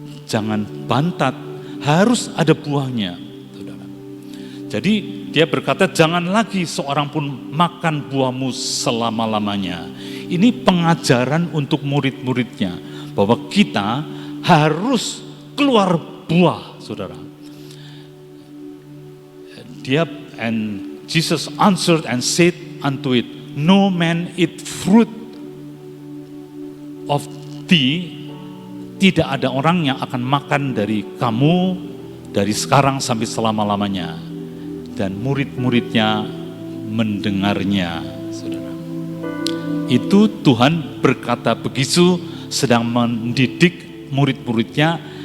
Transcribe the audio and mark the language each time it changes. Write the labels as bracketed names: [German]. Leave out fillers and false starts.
[Indonesian] Jangan bantat, harus ada buahnya, saudara. Jadi dia berkata, jangan lagi seorang pun makan buahmu selama-lamanya. Ini pengajaran untuk murid-muridnya, bahwa kita harus keluar buah, saudara. [English] Dia, and Jesus answered and said unto it, no man eat fruit of thee. [Indonesian] Tidak ada orang yang akan makan dari kamu dari sekarang sampai selama-lamanya. Dan murid-muridnya mendengarnya, saudara. Itu Tuhan berkata begitu, sedang mendidik murid-muridnya.